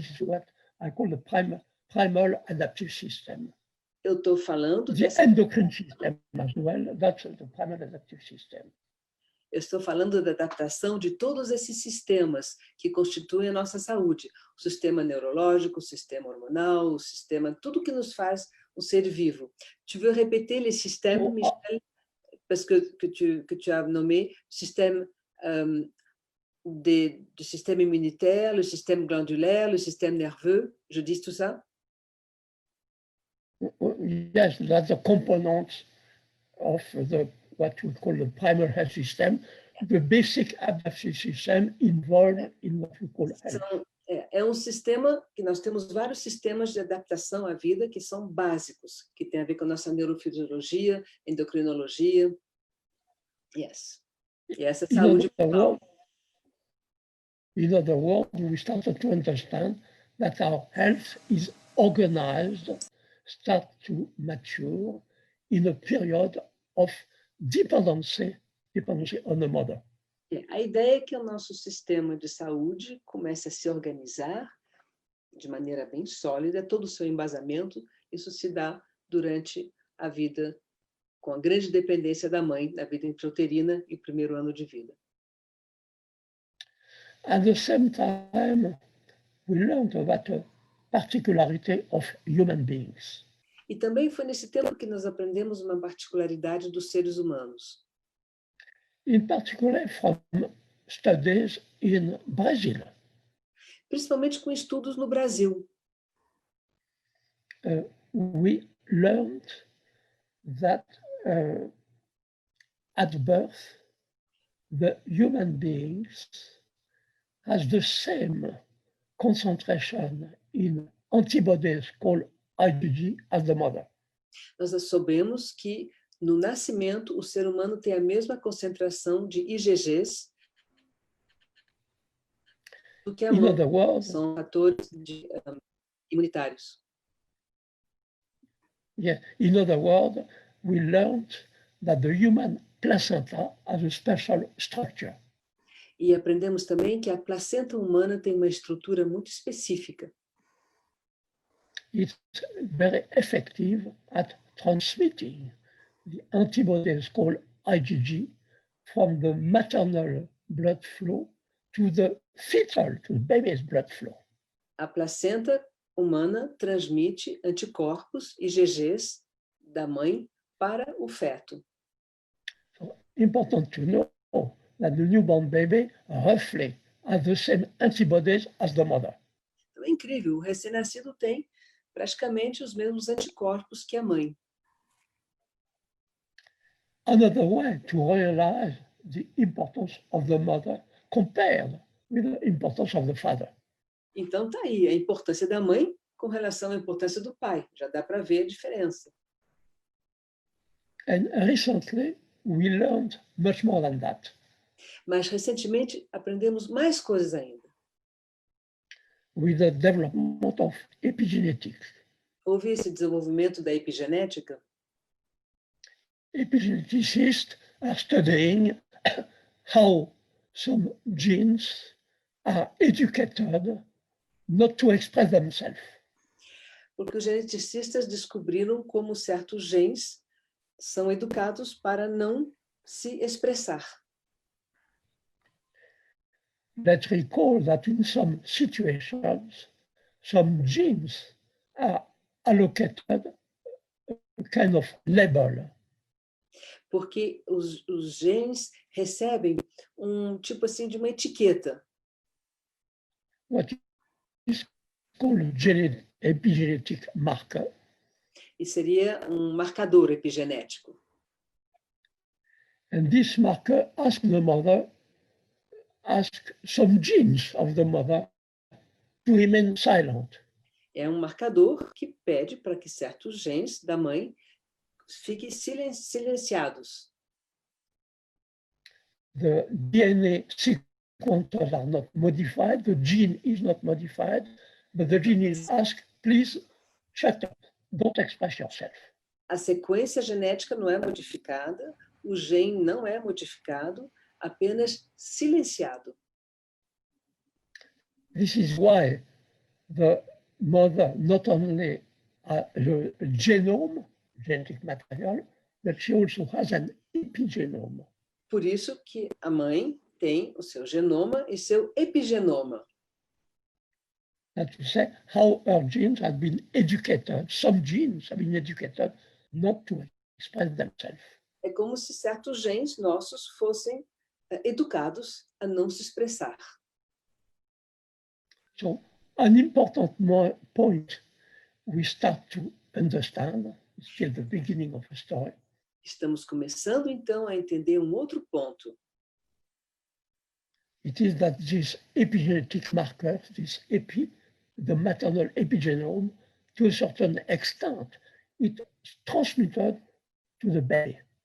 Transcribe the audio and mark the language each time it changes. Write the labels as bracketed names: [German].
[English] This is what I call the primal adaptive system. [Portuguese] Eu estou falando [English] The endocrine system as well, that's the primal adaptive system. [Portuguese] Eu estou falando da adaptação de todos esses sistemas que constituem a nossa saúde. O sistema neurológico, o sistema hormonal, o sistema, tudo que nos faz um ser vivo. [French] Tu veux répéter les systèmes, Michel? Parce que tu as nommé système du système immunitaire, le système glandulaire, le système nerveux. Je dis tout ça? [English] Yes, that's a component of what we call the primal health system, the basic adaptive system involved in what we call health. [Portuguese] É um sistema que nós temos vários sistemas de adaptação à vida que são básicos, que tem a ver com a nossa neurofisiologia, endocrinologia. Yes. E essa saúde mental. [English] In other words, we started to understand that our health is organized, start to mature in a period of dependency on the mother. [Portuguese] A ideia é que o nosso sistema de saúde comece a se organizar de maneira bem sólida, todo o seu embasamento, isso se dá durante a vida, com a grande dependência da mãe, da vida intrauterina e o primeiro ano de vida. [English] At the same time, we learned about the particularity of human beings. [Portuguese] E também foi nesse tempo que nós aprendemos uma particularidade dos seres humanos. [English] In particular from studies in Brazil. [Portuguese] Principalmente com estudos no Brasil. [English] We learned that at birth, the human beings has the same concentration in antibodies called IgG as the mother. [Portuguese] Nós soubemos que no nascimento o ser humano tem a mesma concentração de IgGs do que a mãe. São fatores imunitários. [English] Yeah. In other words, we learned that the human placenta has a special structure. [Portuguese] E aprendemos também que a placenta humana tem uma estrutura muito específica. [English] It's very effective at transmitting the antibodies called IgG from the maternal blood flow to the fetal, to the baby's blood flow. [Portuguese] A placenta humana transmite anticorpos, IgGs, da mãe para o feto. [English] So, important to know that the newborn baby roughly has the same antibodies as the mother. [Portuguese] Então é incrível, o recém-nascido tem praticamente os mesmos anticorpos que a mãe. [English] Another way to realize the importance of the mother compared with the importance of the father. [Portuguese] Então tá aí a importância da mãe com relação à importância do pai. Já dá para ver a diferença. [English] And recently we learned much more than that. [Portuguese] Mas recentemente aprendemos mais coisas ainda. [English] With the development of epigenetics. [Portuguese] Houve esse desenvolvimento da epigenética. [English] Epigeneticists are studying how some genes are educated not to express themselves. [Portuguese] Porque os geneticistas descobriram como certos genes são educados para não se expressar. [English] Let's recall that in some situations, some genes are allocated a kind of label. [Portuguese] Porque os genes recebem tipo assim de uma etiqueta. [English] What is called epigenetic marker. [Portuguese] E seria marcador epigenético. [English] And this marker asks the mother, asks some genes of the mother to remain silent. [Portuguese] É marcador que pede para que certos genes da mãe fiquem silenciados. [English] The DNA sequences are not modified, the gene is not modified, but the gene is asked, please shut up, don't express yourself. [Portuguese] A sequência genética não é modificada, o gene não é modificado, apenas silenciado. [English] This is why the mother not only has the genome, genetic material, but she also has an epigenome. [Portuguese] Por isso que a mãe tem o seu genoma e seu epigenoma. [English] That to say how her genes have been educated, some genes have been educated not to express themselves. [Portuguese] É como se certos genes nossos fossem educados a não se expressar. [English] So, an important point we start to understand, it's still the beginning of the story. [Portuguese] Estamos começando, então, a entender outro ponto. [English] it is that these epigenetic markers, the maternal epigenome, to a certain extent, it is transmitted to the baby.